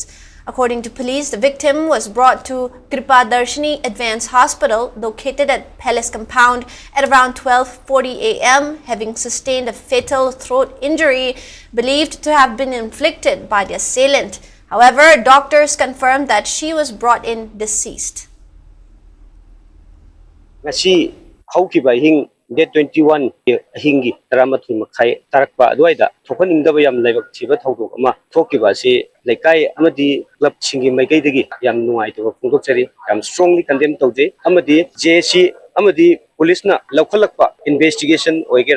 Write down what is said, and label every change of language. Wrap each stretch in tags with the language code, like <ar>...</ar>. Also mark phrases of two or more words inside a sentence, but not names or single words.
<en>According to police, the victim was brought to Kripa Darshini Advanced Hospital located at Palace Compound at around 12:40 a.m. having sustained a fatal throat injury believed to have been inflicted by the assailant. However, doctors confirmed that she was brought in deceased.</en> <mni>Ngasi haukiba hing date 21 hingi taramathu makhai tarakpa adwaida thokaningdaba yam laibak thiba thodok ama thokiba si laikai amadi club singi maikai dagi yam nuai to phungdokchari yam</mni> <en>strongly condemn</en> <mni>tawje amadi JC amadi police na laukhalakpa investigation oigera</mni>